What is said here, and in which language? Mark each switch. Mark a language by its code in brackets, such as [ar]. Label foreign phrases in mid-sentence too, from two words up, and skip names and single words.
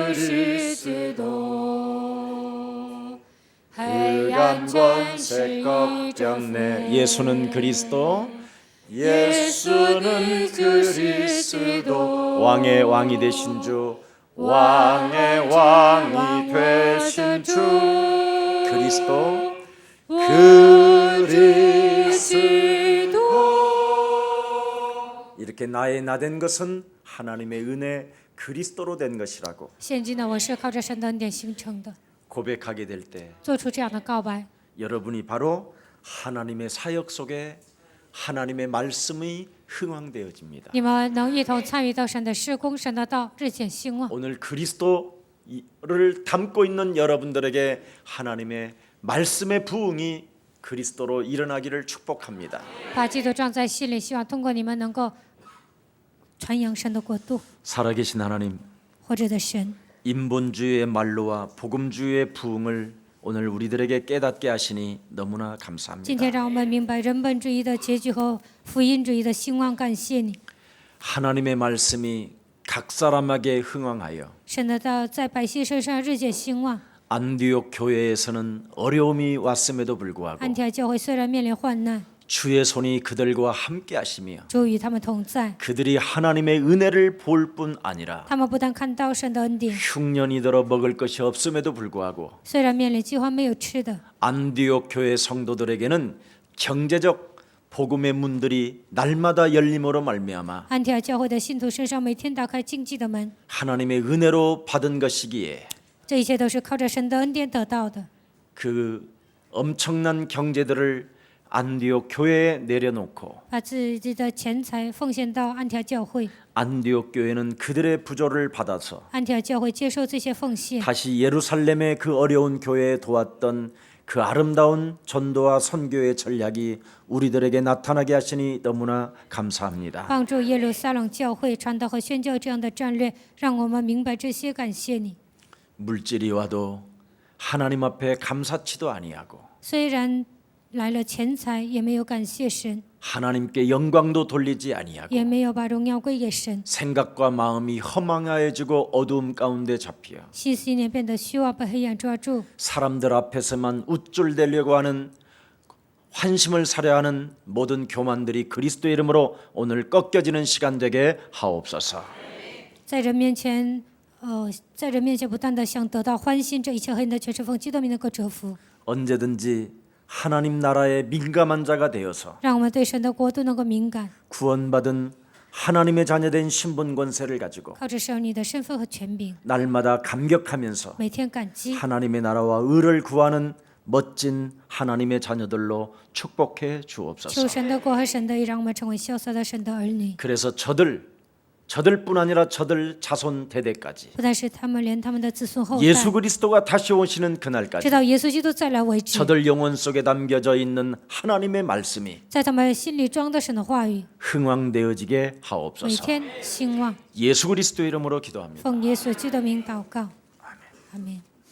[ko] 그리스도 흑암 권세 꺾였네 예수는 그리스도 예수는 그리스도 왕의 왕이 되신 주 왕의 왕이 되신 주 그리스도 이렇게 나의 나된 것은 하나님의 은혜 그리스도로 된 것이라고 [zh] 现今的我是靠着神的恩典形成的。 [ko] 고백하게 될 때 [zh] 做出这样的告白， [ko] 여러분이 바로 하나님의 사역 속에 하나님의 말씀이 흥황되어집니다. [zh] 你们能一同参与到神的施工，神的道日渐兴旺。 [ko] 오늘 그리스도를 담고 있는 여러분들에게 하나님의 말씀의 부흥이 그리스도로 일어나기를 축복합니다. [zh] 把基督装在心里，希望通过你们能够传扬神的国度， [ko] 살아계신 하나님, [zh] 活着的神。 [ko] 인본주의의 말로와 복음주의의 부흥을 오늘 우리들에게 깨닫게 하시니 너무나 [zh] 今 [ko] 감사합니다. [zh] 天让我们明白人本主义的结局和福音主义的兴旺，感谢你。 [ko] 하나님의 말씀이 각 사람에게 흥황하여 [zh] 神的道在百姓身上日渐兴旺。 [ko] 안디옥 교회에서는 어려움이 왔음에도 불구하고 [zh] 安提阿教会虽然面临患难， [ko] 주의 손이 그들과 함께 하시며 [zh] 主与他们同在。 [ko] 그들이 하나님의 은혜를 볼 뿐 아니라 [zh] 他们不但看到神的恩典， [ko] 흉년이 들어 먹을 것이 없음에도 불구하고 [zh] 虽然面临饥荒没有吃的， [ko] 안디옥 교회 성도들에게는 경제적 복음의 문들이 날마다 열림으로 말미암아 [zh] 安提阿教会的信徒身上每天打开经济的门， [ko] 하나님의 은혜로 받은 것이기에 [zh] 这一切都是靠着神的恩典得到的。 [ko] 그 엄청난 경제들을 안디옥 교회에 내려놓고 [zh] 把自己的钱财奉献到安提阿教会， [ko] 안디옥 교회는 그들의 부조를 받아서 [zh] 安提阿教会接受这些奉献， [ko] 다시 예루살렘의 그 어려운 교회에 도왔던 그 아름다운 전도와 선교의 전략이 우리들에게 나타나게 하시니 너무나 감사합니다. [zh] 帮助耶路撒冷教会传道和宣教这样的战略，让我们明白这些。感谢你。 [ko] 물질이 와도 하나님 앞에 감사치도 아니하고 [zh] 虽然来了钱财，也没有感谢神， [ko] 하나님께 영광도 돌리지 아니하고 [zh] 也没有把荣耀归给神， [ko] 생각과 마음이 허망해지고 어두움 가운데 잡혀 [zh] 心思意念变得虚妄，被黑暗抓住， [ko] 사람들 앞에서만 우쭐대려고 하는 환심을 사려 하는 모든 교만들이 그리스도 이름으로 오늘 꺾여지는 시간 되게 하옵소서. [zh] 在人面前，在人面前不断的想得到欢心，这一切黑暗的全是奉基督名能够折服， [ko] 언제든지 하나님 나라의 민감한 자가 되어서 [zh] 让我们对神的国度能够敏感， [ko] 구원받은 하나님의 자녀된 신분 권세를 가지고 [zh] 靠着神你的身份和权柄， [ko] 날마다 감격하면서 [zh] 每天感激， [ko] 하나님의 나라와 의를 구하는 멋진 하나님의 자녀들로 축복해 [zh] 求 [ko] 주옵소서. [zh] 神的国和神的义，让我们成为潇洒的神的儿女。 [ko] 그래서 저들뿐 아니라 저들 자손 대대까지 [zh] 不但是他们，连他们的子孙后代， [ko] 예수 그리스도가 다시 오시는 [zh] 直 [ko] 그날까지 [zh] 到耶稣基督再来为止， [ko] 저들 영혼 속에 담겨져 있는 하나님의 말씀이 [zh] 在他们心里装的神的话语， [ko] 흥왕되어지게 [zh] 每 [ko] 하옵소서. [zh] 天兴旺。 [ko] 예수 그리스도 이름으로 기도합니다. [zh] 奉耶稣基督的名祷告，阿门。